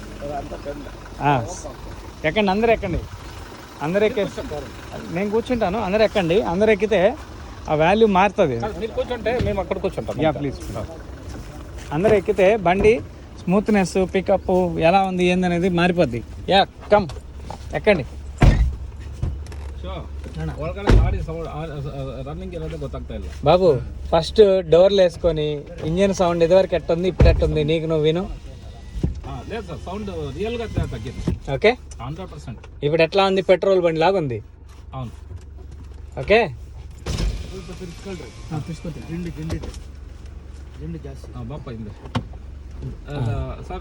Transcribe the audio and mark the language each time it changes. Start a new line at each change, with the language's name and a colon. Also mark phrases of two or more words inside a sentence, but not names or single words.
Telugu: ఎక్కండి, అందరు ఎక్కండి. అందరు ఎక్కేసి నేను కూర్చుంటాను. అందరు ఎక్కండి. అందరు ఎక్కితే ఆ వాల్యూ మారుతుంది. మీరు కూర్చుంటే మేము అక్కడ కూర్చుంటాం.
English: ya please.
Telugu: అందరు ఎక్కితే బండి
English: smoothness, pickup
Telugu: ఎలా ఉంది ఏందనేది మారిపోద్ది.
English: ya come
Telugu: ఎక్కండి.
Kannada: ಒಳಗಡೆ ಗಾಡಿ రన్నింగ్ ಇರೋದೇ ಗೊತ್ತಾಗ್ತಾ ಇಲ್ಲ
Telugu: బాబు. ఫస్ట్ డోర్లు వేసుకొని
English: engine sound
Telugu: ఇదివరకు ఎట్టుంది ఇప్పుడు ఎట్టుంది నీకు నువ్వు విను. లేదు సార్,
English: sound real
Telugu: గా తగ్గింది. ఓకే, 100%. ఇప్పుడు ఎట్లా ఉంది? పెట్రోల్ బండి లాగా ఉంది. అవును. ఓకే, బాప అయింది సార్.